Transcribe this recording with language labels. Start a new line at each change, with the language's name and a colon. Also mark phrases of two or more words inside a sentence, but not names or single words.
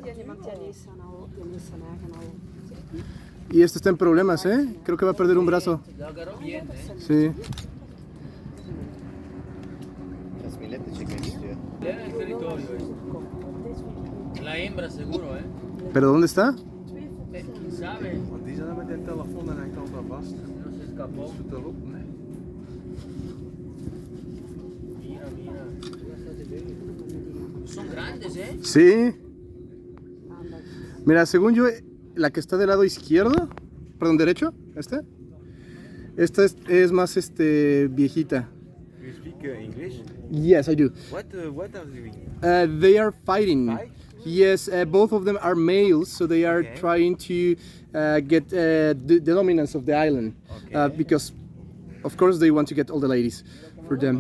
Spanish: Y este está en problemas, ¿eh? Creo que va a perder un brazo. Lo agarró bien, ¿eh? Sí. Pelean el territorio, La hembra seguro, ¿eh? ¿Pero dónde está? ¿Quién sabe?
Dutch: Want die zat met de telefoon en hij kan daar vast.
Spanish: No se escapó.
Dutch: Zoet erop, nee.
Spanish: Mira, mira. Son grandes, ¿eh? Sí. Mira, según yo, la que está del lado izquierdo, perdón, derecho, esta es más viejita.
English: You speak English? Yes, I do. What are they doing? They are fighting. Fight? Yes, both of them are males, so they are Okay. trying to get the dominance of the island. Okay. Because, of course, they want to get all the ladies for them.